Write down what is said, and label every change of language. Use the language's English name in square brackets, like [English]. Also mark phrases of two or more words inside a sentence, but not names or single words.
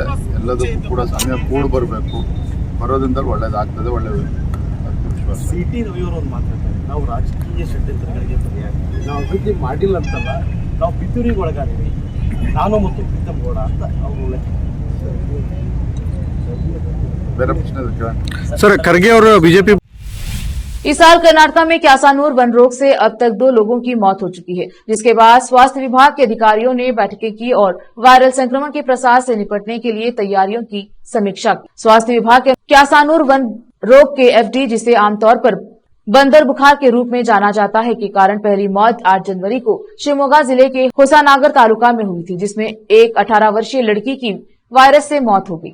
[Kannada] ಎಲ್ಲದಕ್ಕೂ ಕೂಡ ಸಮಯ ಕೂಡಿ ಬರಬೇಕು. ಬರೋದ್ರಿಂದ ಒಳ್ಳೇದಾಗ್ತದೆ, ಒಳ್ಳೆ ವಿಶ್ವಾಸ. ಸಿಟಿ ರವಿಯವರು ಒಂದು ಮಾತಾಡ್ತಾರೆ, ನಾವು ರಾಜಕೀಯ ಷಡ್ಯಂತ್ರಗಳಿಗೆ ಬಲಿಯಾಗ್ತೀವಿ, ನಾವು ಅಭಿವೃದ್ಧಿ ಮಾಡಿಲ್ಲ ಅಂತಲ್ಲ, ನಾವು ಪಿತೂರಿಗೆ ಒಳಗಾಗ್ತೀವಿ, ನಾನು ಮತ್ತು ಪ್ರೀತಮ್ ಗೌಡ ಅಂತ ಅವರು. ಬೇರೆ ಪ್ರಶ್ನೆ [Hindi] सर, खरगे और बीजेपी। इस साल कर्नाटक में क्यासानूर वन रोग से अब तक 2 लोगों की मौत हो चुकी है, जिसके बाद स्वास्थ्य विभाग के अधिकारियों ने बैठकें की और वायरल संक्रमण के प्रसार से निपटने के लिए तैयारियों की समीक्षा की। स्वास्थ्य विभाग के क्यासानूर वन रोग के एफडी, जिसे आमतौर पर बंदर बुखार के रूप में जाना जाता है, के कारण पहली मौत 8 जनवरी को शिवमोगा जिले के होसानागर तालुका में हुई थी, जिसमें एक 18 वर्षीय लड़की की वायरस से मौत हो गई।